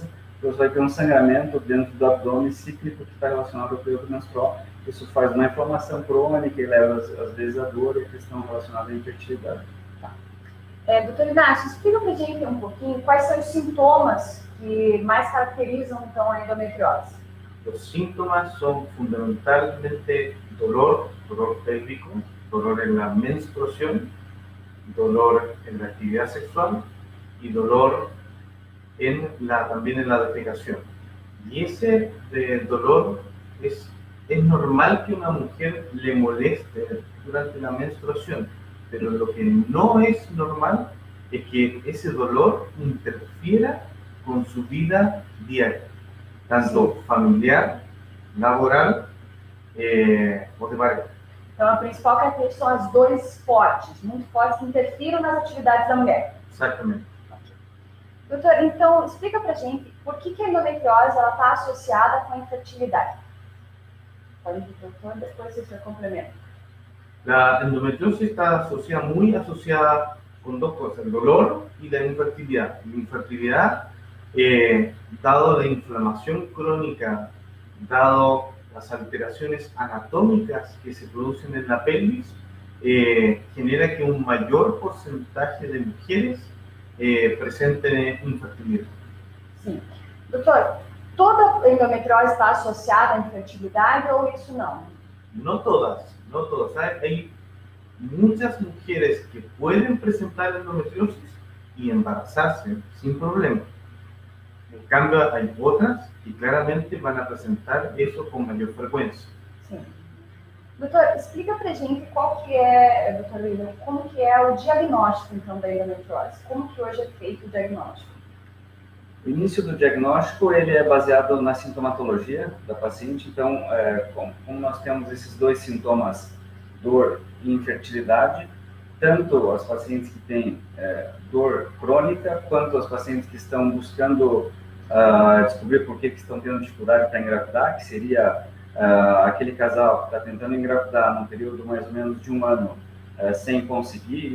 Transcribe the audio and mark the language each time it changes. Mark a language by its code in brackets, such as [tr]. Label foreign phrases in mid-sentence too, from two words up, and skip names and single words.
[pt] Você vai ter um sangramento dentro do abdômen cíclico que está relacionado ao período menstrual. Isso faz uma inflamação crônica e leva às vezes a dor e a questão relacionada à infertilidade. Tá. Doutor Inácio, explica para a gente um pouquinho quais são os sintomas que mais caracterizam então a endometriose. [es] Los síntomas son fundamentalmente dolor pélvico, dolor en la menstruación, dolor en la actividad sexual y dolor también en la defecación. Y ese dolor es normal que una mujer le moleste durante la menstruación, pero lo que no es normal es que esse dolor interfiera con su vida diaria, tanto familiar, laboral ou de pareja. [pt] Então, a principal característica são as dores fortes, muito fortes, que interfiram nas atividades da mulher. Exatamente. Doutor, então, explica pra gente por que a endometriose está associada com a infertilidade. Pode ir, doutor, depois você complementa. [es] La endometriosis está muy asociada con dos cosas, el dolor y la infertilidad. La infertilidad, dado la inflamación crónica, dado las alteraciones anatómicas que se producen en la pelvis, genera que un mayor porcentaje de mujeres presenten infertilidad. [pt] Sim. Doutor, toda endometriose está associada à infertilidade ou isso não? [es] No todas. Hay muchas mujeres que pueden presentar endometriosis y embarazarse sin problema. En cambio, hay otras que claramente van a presentar eso con mayor frecuencia. [pt] Sim. Doutor, explica pra gente qual que é, doutor William, como que é o diagnóstico, então, da endometriose? Como que hoje é feito o diagnóstico? O início do diagnóstico ele é baseado na sintomatologia da paciente. Então, como nós temos esses dois sintomas, dor e infertilidade, tanto as pacientes que têm dor crônica, quanto as pacientes que estão buscando descobrir por que estão tendo dificuldade para engravidar, que seria aquele casal que está tentando engravidar num período mais ou menos de um ano sem conseguir.